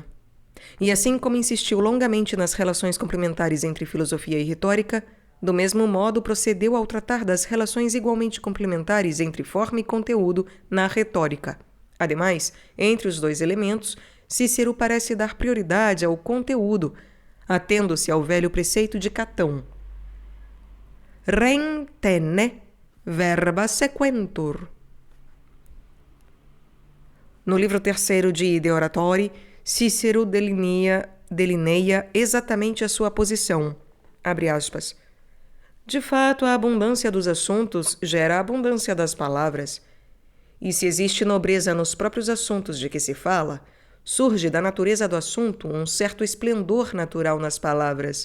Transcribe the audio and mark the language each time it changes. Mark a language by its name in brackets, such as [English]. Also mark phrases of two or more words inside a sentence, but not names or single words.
[Portuguese] E assim como insistiu longamente nas relações complementares entre filosofia e retórica, do mesmo modo procedeu ao tratar das relações igualmente complementares entre forma e conteúdo na retórica. Ademais, entre os dois elementos, Cícero parece dar prioridade ao conteúdo, atendo-se ao velho preceito de Catão. [Latin] Rem tene verba sequentur. [Portuguese] No livro terceiro de De Oratori, Cícero delineia exatamente a sua posição. Abre aspas. De fato, a abundância dos assuntos gera a abundância das palavras. E se existe nobreza nos próprios assuntos de que se fala, surge da natureza do assunto um certo esplendor natural nas palavras.